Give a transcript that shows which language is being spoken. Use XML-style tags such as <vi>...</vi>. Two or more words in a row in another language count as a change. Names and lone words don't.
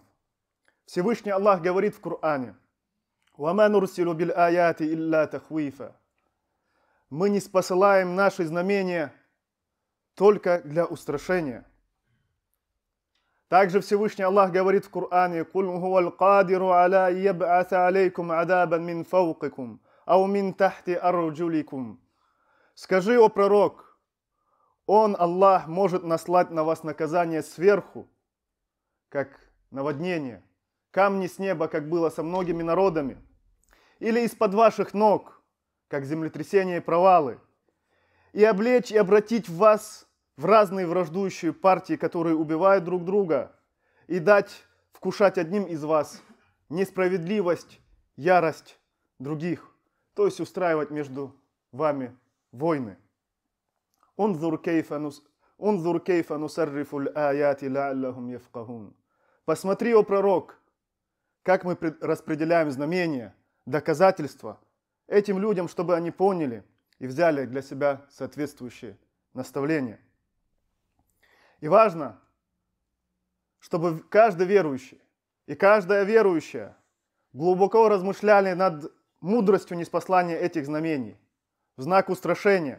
<ru>Всевышний Аллах говорит в Коране:</ru> <ar>«وما نرسل بالآيات إلا تخويفا».</ar> <ru>Мы не спосылаем наши знамения только для устрашения. Также Всевышний Аллах говорит в Коране:</ru> <ar>«قل هو القادر على أن يبعث عليكم عذابا من فوقكم أو من تحت أرجلكم».</ar> <ru>Скажи, о пророк, Он, Аллах, может наслать на вас наказание сверху, как наводнение, камни с неба, как было со многими народами, или из-под ваших ног, как землетрясения и провалы, и облечь и обратить вас в разные враждующие партии, которые убивают друг друга, и дать вкушать одним из вас несправедливость, ярость других, то есть устраивать между вами войны.</ru> <ar>انظر كيف نصرف الآيات لعلهم يفقهون.</ar> <ru>Посмотри, о пророк, как мы распределяем знамения, доказательства этим людям, чтобы они поняли и взяли для себя соответствующие наставления. И важно, чтобы каждый верующий и каждая верующая глубоко размышляли над мудростью ниспослания этих знамений в знак устрашения.</ru>